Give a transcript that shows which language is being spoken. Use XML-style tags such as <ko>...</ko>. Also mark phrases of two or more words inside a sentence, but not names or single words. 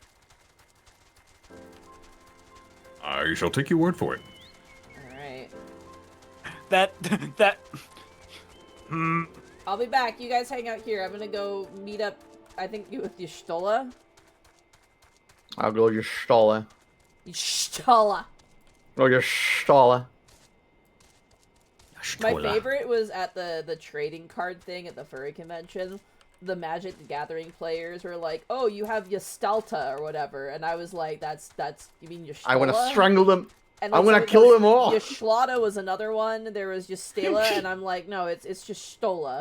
<en>I shall take your word for it. Alright. That... I'll be back. You guys hang out here. I'm gonna go meet up, I think, with Y'shtola. I'll go Y'shtola. Y'shtola. Go Y'shtola. My favorite was at the trading card thing at the furry convention. The Magic the Gathering players were like, "Oh, you have Ystalta or whatever," and I was like, "That's you mean Y'shtola?" I want to strangle them. And I want to kill them all. Y'shtola was another one. There was Ystala, and I'm like, "No, it's just Stola."</en>